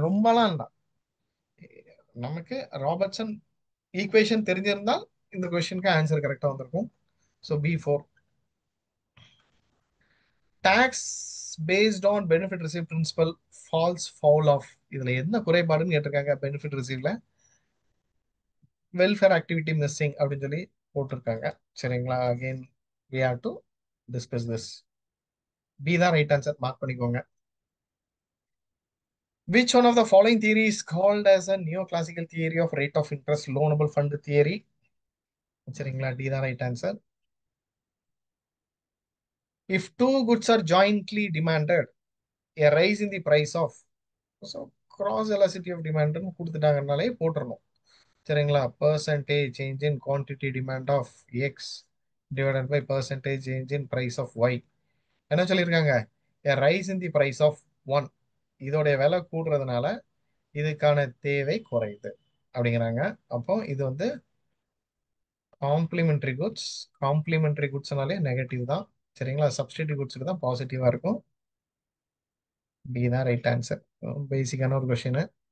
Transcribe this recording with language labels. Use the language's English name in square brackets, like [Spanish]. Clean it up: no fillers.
[Tamil] ரொம்பலாம் இல்லை, நமக்கு ராபர்ட்சன் ஈக்குவேஷன் தெரிஞ்சிருந்தால் இந்த கொஸ்டினுக்கு ஆன்சர் கரெக்டாக வந்திருக்கும். So B4. [English] Tax based on benefit receive principle falls foul of. [Tamil] இதுல என்ன குறைபாடுன்னு கேட்டிருக்காங்க. பெனிஃபிட் ரிசீவ்ல வெல்ஃபேர் ஆக்டிவிட்டி மிஸ்ஸிங் அப்படின்னு சொல்லி போட்டிருக்காங்க. சரிங்களா? Again [English] we have to discuss this. [Tamil] B தான் ரைட் ஆன்சர், மார்க் பண்ணிக்கோங்க. [English] Which one of the following theory is called as a neoclassical theory of rate of interest loanable fund theory? [Tamil] சரிங்களா? D தான் right answer. [English] If two goods are jointly demanded, a rise in the price of, so cross elasticity of demand [Tamil] கொடுத்துட்டாங்கனாலே போட்டுறணும். சரிங்களா? [English] percentage change in quantity demand of X divided by percentage change in price of Y. [Tamil] என்ன சொல்லியிருக்காங்க? [English] a rise in the price of 1, [Tamil] இதோடைய விலை கூடுறதுனால இதுக்கான தேவை குறையுது அப்படிங்கிறாங்க. அப்போ இது வந்து காம்ப்ளிமெண்டரி குட்ஸ். காம்ப்ளிமெண்டரி குட்ஸ்னாலே நெகட்டிவ் தான். சரிங்களா? சப்ஸ்டிடியூட் குட்ஸுக்கு தான் பாசிட்டிவா இருக்கும். பி தான் ரைட் ஆன்சர். பேசிக்கான ஒரு கொஸ்டின்.